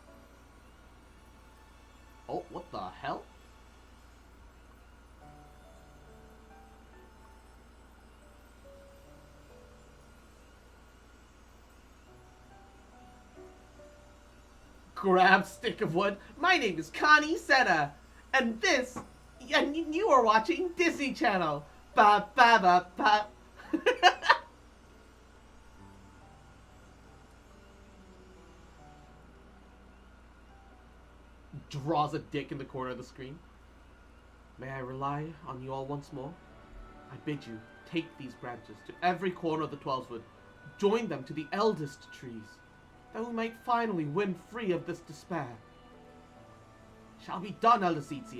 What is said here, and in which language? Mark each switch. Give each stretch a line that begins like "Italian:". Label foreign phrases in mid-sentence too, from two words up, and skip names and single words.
English: Oh, what the hell? Grab stick of wood. My name is Connie Seta, and you are watching Disney Channel. Ba ba ba ba. Draws a dick in the corner of the screen. May I rely on you all once more? I bid you take these branches to every corner of the Twelveswood. Join them to the eldest trees, that we might finally win free of this despair. Shall be done, Elder Seetsia.